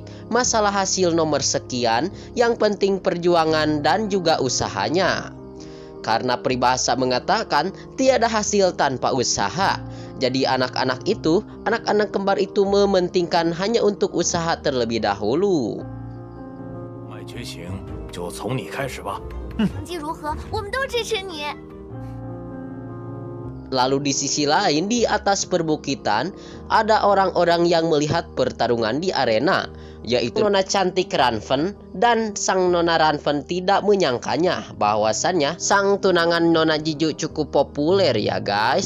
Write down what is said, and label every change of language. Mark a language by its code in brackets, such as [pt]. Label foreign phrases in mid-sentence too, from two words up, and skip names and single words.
[id] Masalah hasil nomor sekian, yang penting perjuangan dan juga usahanya. Karena peribahasa mengatakan tiada hasil tanpa usaha. Jadi anak-anak kembar itu mementingkan hanya untuk usaha terlebih dahulu. [zh] 脉觉醒就从你开始吧。成绩如何，我们都支持你。 [id] Lalu di sisi lain di atas perbukitan ada orang-orang yang melihat pertarungan di arena, yaitu nona cantik Ranven, dan sang nona Ranven tidak menyangkanya bahwasannya sang tunangan nona Jiju cukup populer ya guys.